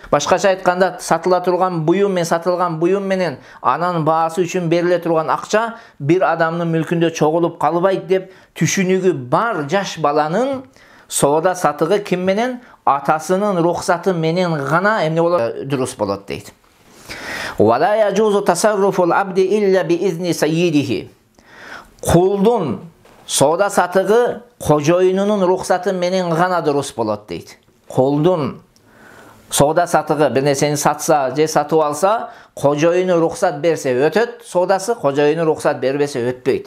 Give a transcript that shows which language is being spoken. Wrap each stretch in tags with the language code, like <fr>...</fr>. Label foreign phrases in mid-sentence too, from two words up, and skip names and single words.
<ky>Башкача айтканда, сатыла турган буюм мен сатылган буюм менен анын баасы үчүн бериле турган акча бир адамдын мүлкүндө чогулуп калбайт деп түшүнүгү бар жаш баланын соода сатыгы ким менен? Атасынын рухсаты менен гана эмне болот? Дурус болот дейт.</ky> <ar>ولا يجوز تصرف العبد إلا بإذن سيده.</ar> <ky>Кулдун соода сатыгы кожоюнунун рухсаты менен гана дурус болот дейт. Кулдун соода сатыгы бир нерсени сатса же сатып алса, кожоюну рухсат берсе өтөт соодасы, кожоюну рухсат бербесе өтпөйт.</ky>